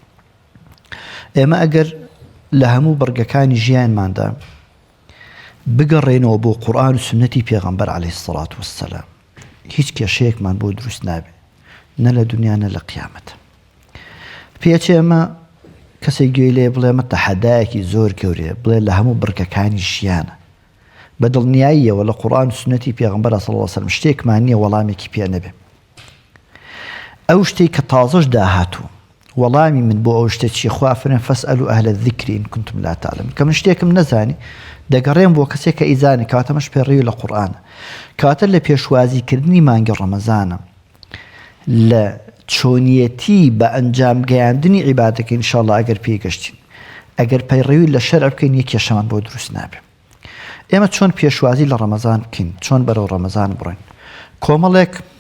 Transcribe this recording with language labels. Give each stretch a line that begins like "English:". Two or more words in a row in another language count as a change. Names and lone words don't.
Central Kurdish: ئێمە ئەگەر لە هەموو بەرگەکانی ژیانماندا بگەڕێنەوە بۆ قورئان و سنەتی پێغەمبەر
Arabic: عەلەیهی سەڵات وەسسەلام
Central Kurdish: هیچ کێشەیەکمان بۆ دروست نابێ نە لە دونیا نە لە قیامەت پێچێ ئەمە کەسێک گوێی لێ بڵێ ئەمە تەحەدایەکی زۆر گەورەیە بڵێ لە هەموو بڕکەکانی ژیانە بە دڵنیاییەوە لە قورئان و سنەتی پێغەمبەر
Arabic: صلی الله علیه وسلم
Central Kurdish: شتێکمان نییە وەڵامێکی پێ نەبێ ئەو شتێک کە تازەش داهاتوو وەڵامی من بۆ ئەو شتە چی خوا فەرمێ
Arabic: فەسئەلوا ئەهلە الذیکر ئین کنتم لا تعلمون
Central Kurdish: کە من شتێکم نەزانی دەگەڕێم بۆ کەسێک کە ئیزانی کاتەمەش پێڕێوی لە قورئانە کاتە لە پێشوازیکردنی مانگی ڕەمەزانە لە چۆنیەتی بە ئەنجام گەیاندنی عیبادەتەکە ئینشاءالله ئەگەر پێگەشتین ئەگەر پەیڕەوی لە شەرع بکەین یەک کێشەمان بۆ دروست نابێ ئێمە چۆن پێشوازی لە ڕەمەزان بکەین چۆن بەرەو ڕەمەزان بڕۆین کۆمەڵێک